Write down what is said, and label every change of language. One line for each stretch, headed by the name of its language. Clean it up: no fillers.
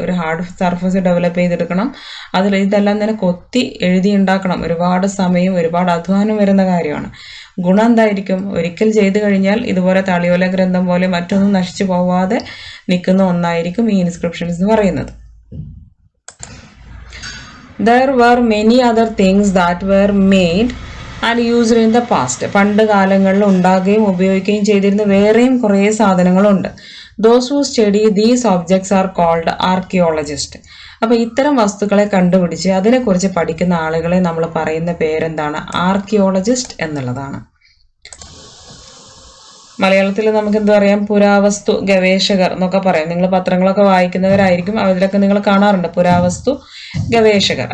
Malayalam: ഒരു hard surface develop ചെയ്തെടുക്കണം, ഇതെല്ലാം തന്നെ കൊത്തി എഴുതി ഉണ്ടാക്കണം, ഒരുപാട് സമയം ഒരുപാട് അധ്വാനം വരുന്ന കാര്യമാണ്. ഗുണം എന്തായിരിക്കും, ഒരിക്കൽ ചെയ്തു കഴിഞ്ഞാൽ ഇതുപോലെ താളിയോല ഗ്രന്ഥം പോലെ മറ്റൊന്നും നശിച്ചു പോവാതെ നിൽക്കുന്ന ഒന്നായിരിക്കും ഈ ഇൻസ്ക്രിപ്ഷൻസ് എന്ന് പറയുന്നത്.
English: There were many other things that were made and used in the past.
Malayalam: പണ്ട് കാലങ്ങളിൽ ഉണ്ടാകുകയും ഉപയോഗിക്കുകയും ചെയ്തിരുന്ന വേറെയും കുറേ സാധനങ്ങളുണ്ട്.
English: Those who study these objects are called archaeologists.
Malayalam: അപ്പോൾ ഇത്തരം വസ്തുക്കളെ കണ്ടുപിടിച്ച് അതിനെക്കുറിച്ച് പഠിക്കുന്ന ആളുകളെ നമ്മൾ പറയുന്ന പേരെന്താണ്, ആർക്കിയോളജിസ്റ്റ് എന്നുള്ളതാണ്. മലയാളത്തിൽ നമുക്ക് എന്താ പറയാം, പുരാവസ്തു ഗവേഷകർ എന്നൊക്കെ പറയാം. നിങ്ങൾ പത്രങ്ങളൊക്കെ വായിക്കുന്നവരായിരിക്കും, അതിലൊക്കെ നിങ്ങൾ കാണാറുണ്ട് പുരാവസ്തു ഗവേഷകർ.